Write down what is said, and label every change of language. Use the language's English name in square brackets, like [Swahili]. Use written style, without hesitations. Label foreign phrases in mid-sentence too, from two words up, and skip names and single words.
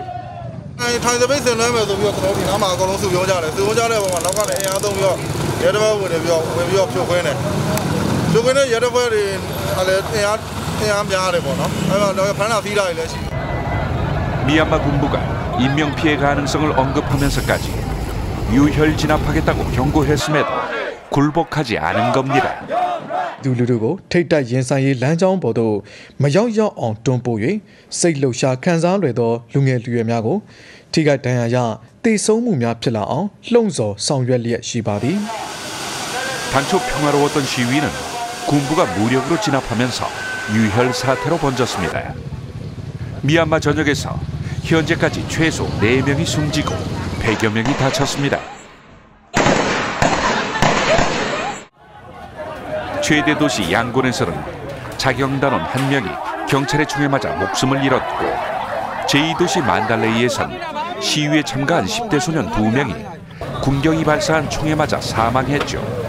[Korean] 미얀마 군부가 인명피해 가능성을 언급하면서까지 유혈 진압하겠다고 경고했음에도 굴복하지 않은 겁니다. [Burmese] လူလူတို့ကိုထိတ်တိုက်ရင်ဆိုင်ရေးလမ်းကြောင်းပေါ်သို့မရောက်ရောက်အောင်တွန်းပို့၍စိတ်လှုပ်ရှားခံစားလွယ်သောလူငယ်လူရွယ်များကိုထိခိုက်ဒဏ်ရာရသေဆုံးမှုများဖြစ်လာအောင်လှုံ့ဆော်ဆောင်ရွက်လျက်ရှိပါသည် [Korean] 단초 평화로웠던 시위는 군부가 무력으로 진압하면서 유혈 사태로 번졌습니다. 미얀마 전역에서 현재까지 최소 4명이 숨지고 100여 명이 다쳤습니다. 최대 도시 양곤에서는 자경단원 1명이 경찰의 총에 맞아 목숨을 잃었고 제2도시 만달레이에선 시위에 참가한 10대 소년 2명이 군경이 발사한 총에 맞아 사망했죠.